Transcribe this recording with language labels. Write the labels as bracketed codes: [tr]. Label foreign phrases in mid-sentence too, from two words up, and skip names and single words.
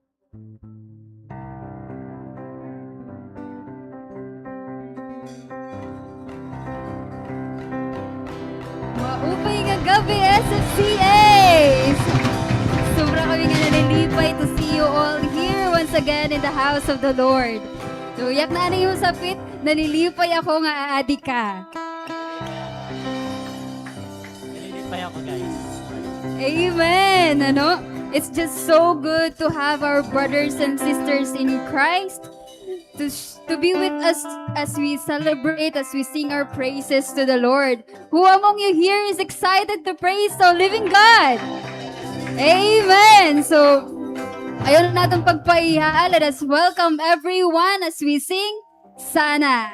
[war] Maupay nga gabi, SFCAs! Sobra kami nga nalilipay [en] to see you all here once again in the house of the Lord. [war] So, yak na yung sapit, nalilipay ako nga aadi ka. Nalilipay ako, guys. Amen! Ano? [en] It's just so good to have our brothers and sisters in Christ to be with us as we celebrate, as we sing our praises to the Lord. Who among you here is excited to praise the living God? Amen! So, [war] ayun natin pagpaiha. [en] Let us welcome everyone as we sing Sana.